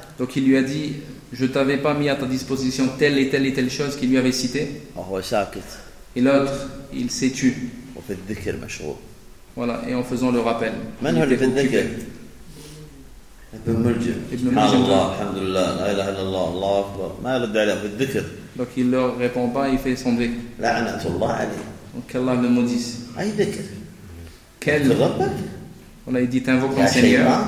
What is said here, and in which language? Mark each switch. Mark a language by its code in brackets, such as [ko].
[fr] Donc il lui a dit je t'avais pas mis à ta disposition telle et telle et telle chose qu'il lui avait cité. [ar] وهو ساكت. [fr] Et l'autre il s'est tu. [ar] وفي الذكر مشغول. [fr] Voilà et en faisant le rappel. [ar] من هو اللي في الذكر. ابن ملجم. الحمد لله لا إله إلا الله الله أكبر ما يرد عليه في الذكر. [fr] Donc il ne leur répond pas, il fait son dhikr. Donc Allah le maudisse. Aïe dhikr. Quel dhikr. On a dit t'invoque ton Seigneur.